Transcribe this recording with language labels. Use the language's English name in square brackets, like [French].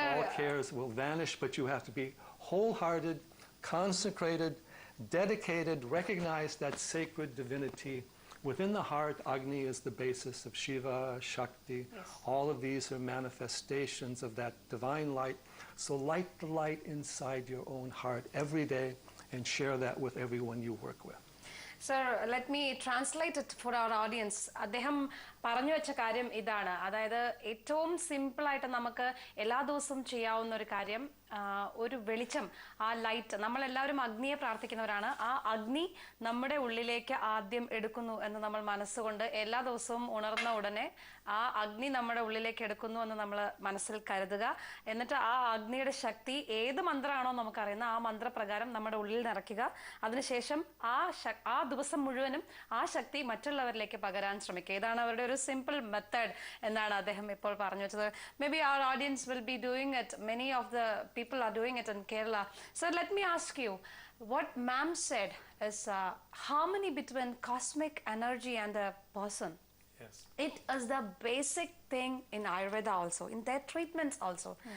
[English] all cares will vanish, but you have to be wholehearted, consecrated, dedicated, recognize that sacred divinity. Within the heart, Agni is the basis of Shiva, Shakti. Yes. All of these are manifestations of that divine light. So light the light inside your own heart every day and share that with everyone you work with. Sir, let me translate it for our audience. [Malayalam] അദ്ദേഹം പറഞ്ഞു വെച്ച കാര്യം ഇതാണ്, അതായത് ഏറ്റവും simple ആയിട്ട് നമുക്ക് എല്ലാ ദിവസവും ചെയ്യാവുന്ന ഒരു കാര്യം, ഒരു വെളിച്ചം, ആ ലൈറ്റ്. നമ്മളെല്ലാവരും അഗ്നിയെ പ്രാർത്ഥിക്കുന്നവരാണ്. ആ അഗ്നി നമ്മുടെ ഉള്ളിലേക്ക് ആദ്യം എടുക്കുന്നു എന്ന് നമ്മൾ മനസ്സുകൊണ്ട് എല്ലാ ദിവസവും ഉണർന്ന ഉടനെ ആ അഗ്നി നമ്മുടെ ഉള്ളിലേക്ക് എടുക്കുന്നു എന്ന് നമ്മൾ മനസ്സിൽ കരുതുക. എന്നിട്ട് ആ അഗ്നിയുടെ ശക്തി ഏത് മന്ത്രമാണോ നമുക്കറിയുന്ന ആ മന്ത്രപ്രകാരം നമ്മുടെ ഉള്ളിൽ നിറയ്ക്കുക. അതിനുശേഷം ആ ദിവസം മുഴുവനും ആ ശക്തി മറ്റുള്ളവരിലേക്ക് പകരാൻ ശ്രമിക്കുക. ഇതാണ് അവരുടെ ഒരു സിമ്പിൾ മെത്തേഡ് എന്നാണ് അദ്ദേഹം ഇപ്പോൾ പറഞ്ഞു വെച്ചത്. [English] Maybe our audience will be doing it. Many of the people are doing it in Kerala. So let me ask you, what ma'am said is harmony between cosmic energy and a person. Yes. It is the basic thing in Ayurveda also, in their treatments also.